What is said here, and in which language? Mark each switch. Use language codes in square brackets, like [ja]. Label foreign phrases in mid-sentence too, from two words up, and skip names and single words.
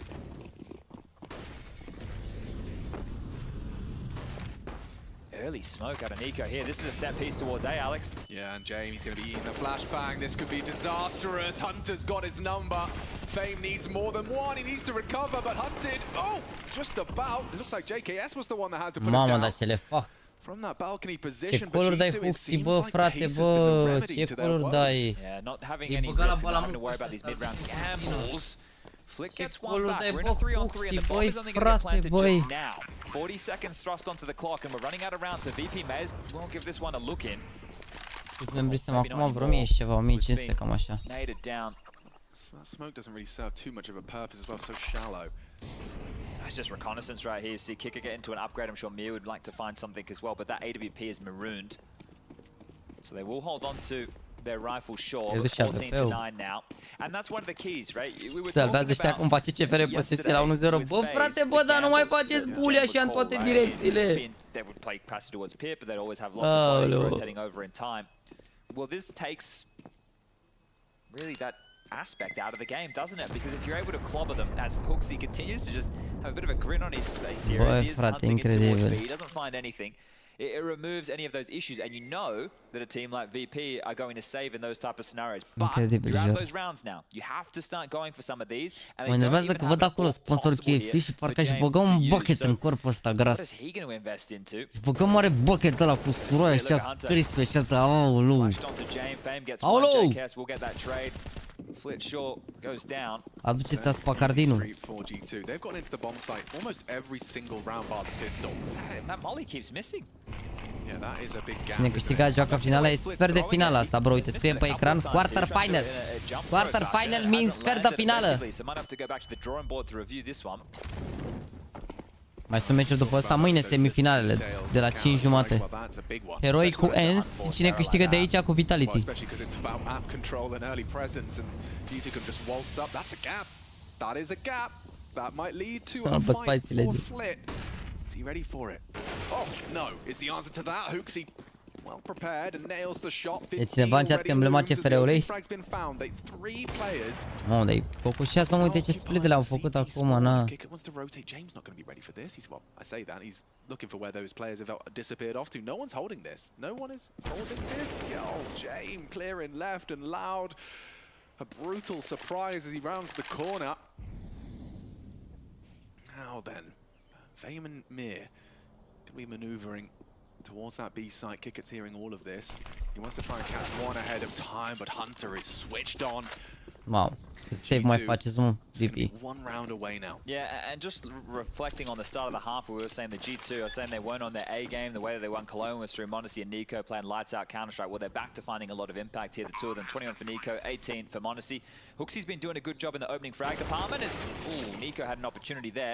[en] Early smoke out of Nico here. This is a set piece towards A, Alex. Yeah, and James going to be eating the flashbang. This could be disastrous. Hunter's got his number. Fame needs more than one. He needs to recover, but Hunted, just about. It looks like JKS was the one that had to put [ro] Mamă, [en] it down. [ro] dar ce le fac. [en] From that balcony position, [ro] Ce coluri dai HOTSTEPPER, bă, frate, bă, ce coluri dai. [en] Yeah, not having any risk, not having to worry about these mid-round gambles. Flick gets one back. We're in a 3-on-3 and the bomb is only going to get planted just now. 40 seconds thrust onto the clock and we're running out of rounds, so VP may as well give this one a look in. [ro] Câți membri suntem acum? Vreo 1000 și ceva, 1500, cam așa. [en] Nated down. That smoke doesn't really serve too much of a purpose as well, so shallow. That's just reconnaissance right here. See Kicker get into an upgrade. I'm sure Mir would like to find something as well, but that AWP is marooned. So they will hold on to their rifle short, 14-9 now. And that's one of the keys, right? We were [ro] Salvează ăștia cum face CFR posesie la 1-0. Bă, frate, bă, dar nu mai faceți bully așa în toate direcțiile. [en] They would play pass towards Pip, but they'd always have lots of bodies rotating over in time. Well, this takes really that aspect out of the game, doesn't it? Because if you're able to clobber them, as HOTSTEPPER continues to just have a bit of a grin on his face here as he is hunting in towards B, he doesn't find anything. It removes any of those issues, and you know that a team like VP are going to save in those type of scenarios. But you're out of those rounds now. You have to start going for some of these. [ro] Mă enervează că văd acolo sponsor KFC și parcă își băga un bucket în corpul ăsta gras. Și băga mare bucket ăla cu suroaia ăștia crispe și asta, aoleu. Aoleu! [en] Flit short goes down. [ro] Aduceți aspacardinul. [en] They've gone into the bomb site almost every single round bar the pistol. That molly keeps missing. Yeah, that is a big gap. [ro] Cine câștiga joaca finala e sfert de finală asta, bro. Uite, scrie pe ecran [en] quarter final. Quarter final means [ro] sfert de finală. Mai sunt meciuri după ăsta mâine, semifinalele de la 5:30. Heroi cu ENS și cine câștigă de aici cu Vitality. [en] Is he ready for it? Oh, no. Is the answer to that? HOTSTEPPER well prepared and nails the shot. [ro] E cineva în chat că emblema CFR-ului? Mă, dar-i focusează, uite ce split le-au făcut acum, na. [en] Kicker wants to rotate. James not going to be ready for this. He's, well, I say that. He's looking for where those players have disappeared off to. No one's holding this. No one is holding this. Oh, James clearing left and loud. A brutal surprise as he rounds the corner. Now then. Fame and Mir can be maneuvering towards that B site. Kicker's hearing all of this. He wants to try and catch one ahead of time, but Hunter is switched on. [ro] Wow. Save mai faceți, mă, VP. [en] One round away now. Yeah, and just reflecting on the start of the half, we were saying the G2 are saying they weren't on their A game. The way that they won Cologne was through m0NESY and Nico playing lights out Counter-Strike. Well, they're back to finding a lot of impact here, the two of them. 21 for Nico, 18 for m0NESY. HOTSTEPPER's been doing a good job in the opening frag department as Nico had an opportunity there.